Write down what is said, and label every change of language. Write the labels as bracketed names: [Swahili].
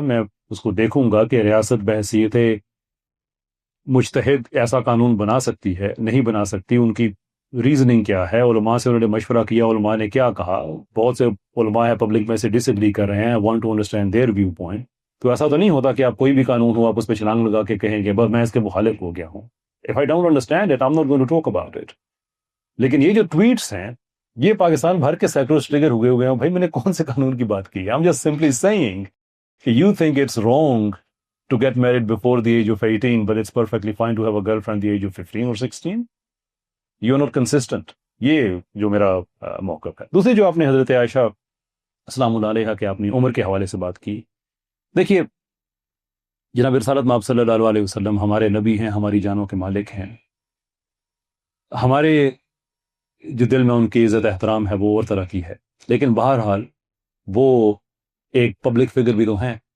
[Urdu] میں اس کو دیکھوں گا کہ ریاست بحیثیت مجتہد ایسا قانون بنا سکتی ہے, نہیں بنا سکتی, ان کی ریزننگ کیا ہے, علماء سے انہوں نے مشورہ کیا, علماء نے کیا کہا. بہت سے علماء ہیں پبلک میں سے ڈس ایگری کر رہے ہیں, [English] Want to understand their viewpoint. [Urdu] تو ایسا تو نہیں ہوتا کہ آپ کوئی بھی قانون ہو آپ اس پہ چھلانگ لگا کے کہیں گے بس میں اس کے مخالف ہو گیا ہوں. [English] If I don't understand it, I'm not going to talk about it. [Urdu] لیکن یہ جو ٹویٹس ہیں یہ پاکستان بھر کے سیکولرز ٹریگر ہوئے ہیں. بھائی میں نے کون سے قانون کی بات کی ہے؟ [English] I'm just simply saying کہ you think it's wrong to get married before the age of 18, but it's perfectly fine to have a girlfriend the age of 15 or 16. You're not consistent. [Urdu] یہ جو میرا موقف ہے. دوسری جو آپ نے حضرت عائشہ السلام اللہ علیہا کے اپنی عمر کے حوالے سے بات کی, دیکھیے جناب رسالت مآب صلی اللہ علیہ وسلم ہمارے نبی ہیں, ہماری جانوں کے مالک ہیں. ہمارے جو دل میں ان کی عزت احترام ہے وہ اور طرح کی ہے, لیکن بہرحال وہ ایک پبلک فگر بھی تو ہیں.